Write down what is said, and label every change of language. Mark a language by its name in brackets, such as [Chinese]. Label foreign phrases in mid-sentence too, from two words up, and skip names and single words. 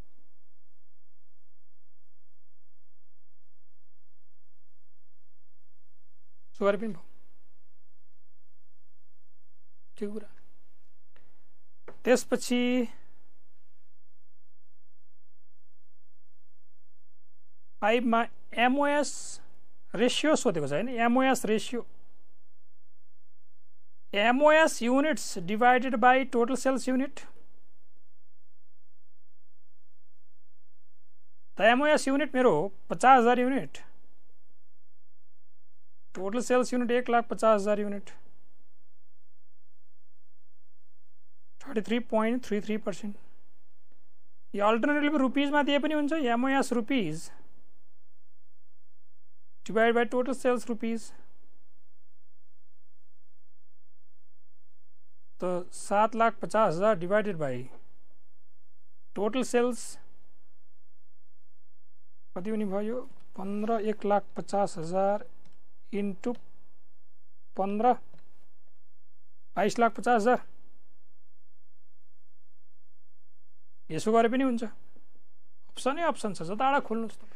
[Nepali] सो गरे पनि भयो, ठिक कुरा। त्यसपछि फाइभमा [English] MOS ratio [Nepali] सोधेको छ हैन। [English] MOS ratio MOS units divided by total sales unit. The MOS unit मेरो 50,000 यूनिट, total sales unit 1,50,000 यूनिट, 33.33%। [Nepali] यो अल्टरनेटिभ रुपीजमा दिए पनि हुन्छ। [English] MOS rupees divide by total sales rupees, तो 7,50,000 divided by total sales [Nepali] कति हुने भयो [English] 15, 1,50,000 इन्टु 15 22,50,000। [Nepali] यसो गरे पनि हुन्छ, अप्सनै अप्सन छ, जताडा खोल्नुहोस्।